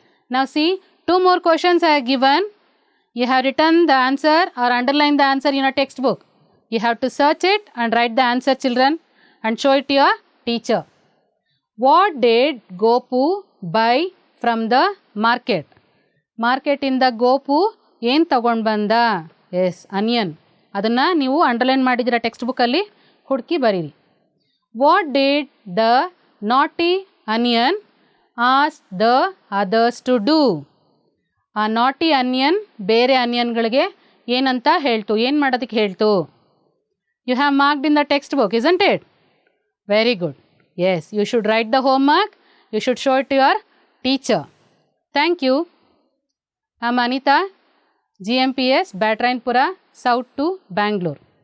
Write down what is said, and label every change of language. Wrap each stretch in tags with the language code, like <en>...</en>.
<en>Now see, 2 more questions I have given. You have written the answer or underlined the answer in your textbook. You have to search it and write the answer, children, and show it to your teacher. What did Gopu buy from the market?</en> <kn>Market ಇಂದ ಗೋಪು ಏನು ತಗೊಂಡು ಬಂದ?</kn> <en>Yes, onion.</en> <kn>ಅದನ್ನು ನೀವು underline ಮಾಡಿದ್ದೀರ text ಬುಕ್ಕಲ್ಲಿ, ಹುಡುಕಿ ಬರೀರಿ.</kn> <en>What did the naughty onion ask the others to do?</en> <kn>ಆ ನಾಟಿ ಅನಿಯನ್ ಬೇರೆ ಅನಿಯನ್ಗಳಿಗೆ ಏನಂತ ಹೇಳ್ತು, ಏನು ಮಾಡೋದಕ್ಕೆ ಹೇಳ್ತು?</kn> <en>You have marked in the text book, isn't it? Very good. Yes, you should write the homework. You should show it to your teacher. Thank you. I'm Anita, GMPS, Batrainpura, South to Bangalore.</en>